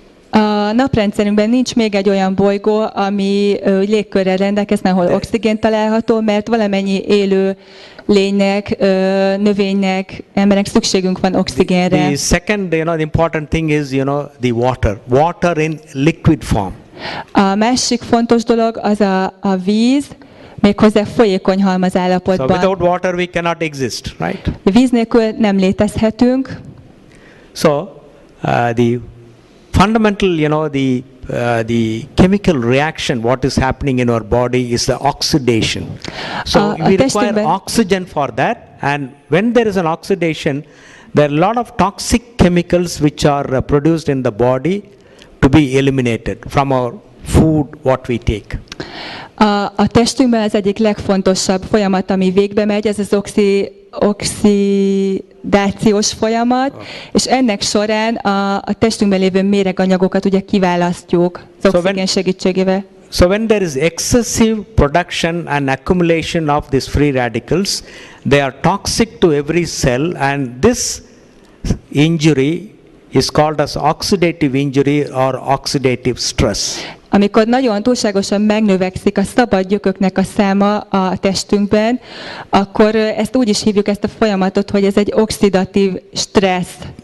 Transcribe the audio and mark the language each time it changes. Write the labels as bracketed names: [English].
[Hungarian] A naprendszerünkben nincs még egy olyan bolygó, ami légkörrel rendelkezne, ahol oxigén található, mert valamennyi élő lénynek, növénynek, embernek szükségünk van oxigénre. [English] The second, the important thing is, the water. Water in liquid form. [Hungarian] A másik fontos dolog az a víz, méghozzá folyékony halmazállapotban. [English] So without water we cannot exist, right? [Hungarian] Víz nélkül nem létezhetünk. [English] So the fundamental, the chemical reaction what is happening in our body is the oxidation. So we require oxygen for that, and when there is an oxidation, there are a lot of toxic chemicals which are produced in the body to be eliminated from our food what we take. [Hungarian] A testünkben az egyik legfontosabb folyamat, ami végbe megy, ez az oxidációs folyamat, és ennek során a testünkben lévő méreganyagokat ugye kiválasztjuk az oxigén segítségével. [English] So when there is excessive production and accumulation of these free radicals, they are toxic to every cell, and this injury is called as oxidative injury or oxidative stress. [Hungarian] Amikor nagyon túlságosan megnövekszik a szabad gyököknek a száma a testünkben, akkor ezt úgy is hívjuk, ezt a folyamatot, hogy ez egy oxidatív stressz.